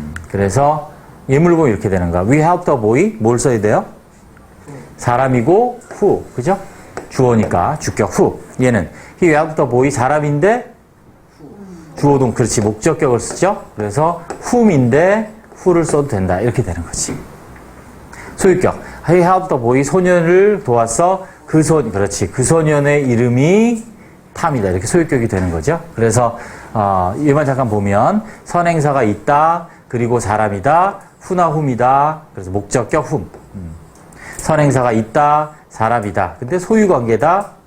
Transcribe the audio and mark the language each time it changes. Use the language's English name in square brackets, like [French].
[Korean] 그래서 예물 보면 이렇게 되는 거야. [English] We helped the boy. [Korean] 뭘 써야 돼요? 사람이고 who. 그죠? 주어니까 주격 who. 얘는 [English] he helped the boy [Korean] 사람인데 주어동 그렇지. 목적격을 쓰죠. 그래서 whom인데 who를 써도 된다. 이렇게 되는 거지. 소유격. [English] he helped the boy [Korean] 소년을 도왔어. 그렇지. 그 소년의 이름이 탐이다. 이렇게 소유격이 되는 거죠. 그래서 이만 잠깐 보면 선행사가 있다. 그리고 사람이다. who나 whom이다. 그래서 목적격 whom. 선행사가 있다. 사람이다. 근데 소유관계다.